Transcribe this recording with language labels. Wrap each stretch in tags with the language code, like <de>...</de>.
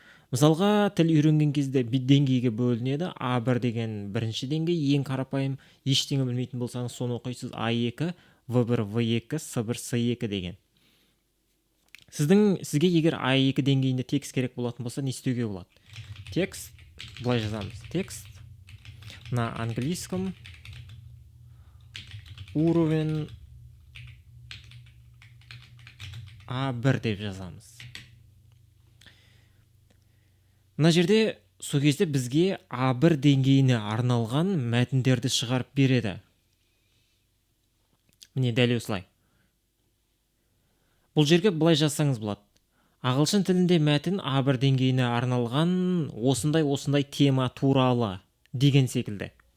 <kk>Мысалға, тіл үйренген кезде деңгейге бөлінеді. А1 деген бірінші деңгей, ең қарапайым, ештеңе білмейтін болсаңыз соны оқисыз. А2, В1, В2, С1, С2 деген. Сізге егер А2 деңгейінде текст керек болатын болса, не істеуге болады? Текст, былай жазамыз.</kk> <ru>Текст на английском уровень А1</ru> <kk>деп жазамыз. Мына жерде сол кезде бізге А1 деңгейіне арналған мәтіндерді шығарып береді. Міне дәл осылай. Бұл жерге былай жазсаңыз болады. Ағылшын тілінде мәтін А1 деңгейіне арналған осындай тема туралы деген секілді.</kk>